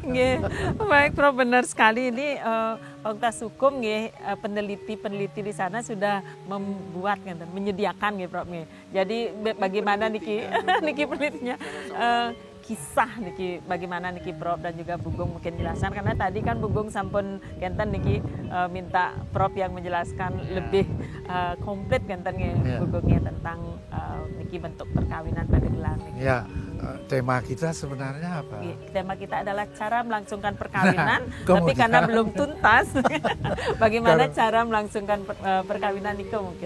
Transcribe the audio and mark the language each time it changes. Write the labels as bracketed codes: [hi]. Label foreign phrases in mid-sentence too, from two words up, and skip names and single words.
[id] Baik Prof, benar sekali ini Fakultas Hukum peneliti-peneliti di sana sudah membuat menyediakan Prof. Jadi bagaimana niki penelitinya kisah niki bagaimana niki Prof dan juga Bugong mungkin jelaskan, karena tadi kan Bugong [ban] sampun kenten niki [id] minta Prof yang menjelaskan lebih komplit kenten Bugongnya tentang niki bentuk perkawinan pada gelar niki. Ya, tema kita sebenarnya apa? Tema kita adalah cara melangsungkan perkawinan, tapi karena belum tuntas, bagaimana cara melangsungkan perkawinan itu mungkin.